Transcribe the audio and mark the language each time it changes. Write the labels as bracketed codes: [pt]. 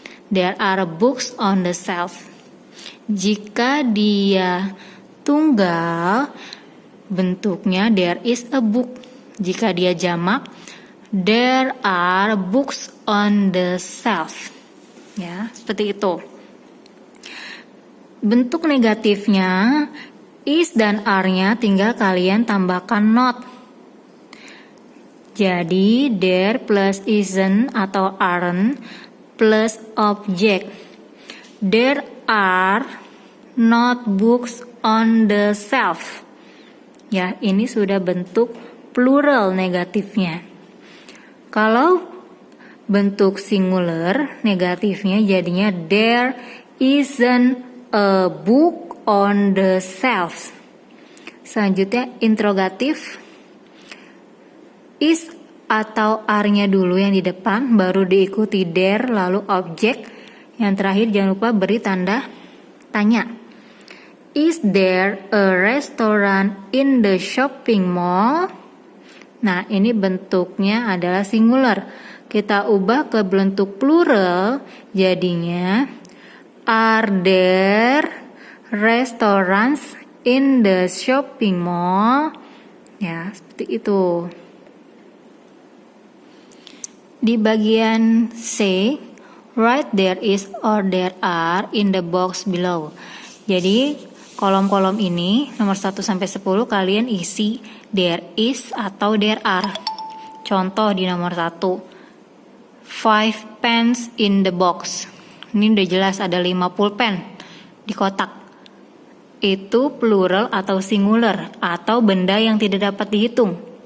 [en] There are books on the shelf. [id] Jika dia tunggal, bentuknya [en] there is a book. [id] Jika dia jamak, [en] there are books on the shelf. [id] Ya, seperti itu. Bentuk negatifnya is dan are-nya tinggal kalian tambahkan not. Jadi there plus isn't atau aren't plus object. [en] There are not books on the shelf. [id] Ya, ini sudah bentuk plural negatifnya. Kalau bentuk singular negatifnya jadinya [en] there isn't a book on the shelf. [id] Selanjutnya interrogatif. Is atau are-nya dulu yang di depan, baru diikuti there, lalu objek. Yang terakhir jangan lupa beri tanda tanya. [en] Is there a restaurant in the shopping mall? [id] Nah, ini bentuknya adalah singular. Kita ubah ke bentuk plural, jadinya [en] are there restaurants in the shopping mall? [id] Ya, seperti itu. Di bagian C, [en] write there is or there are in the box below. [id] Jadi, kolom-kolom ini nomor 1 sampai 10 kalian isi there is atau there are. Contoh di nomor [en] 1. 5 pens in the box. [id] Ini udah jelas ada 5 pulpen di kotak. Itu plural atau singular atau benda yang tidak dapat dihitung.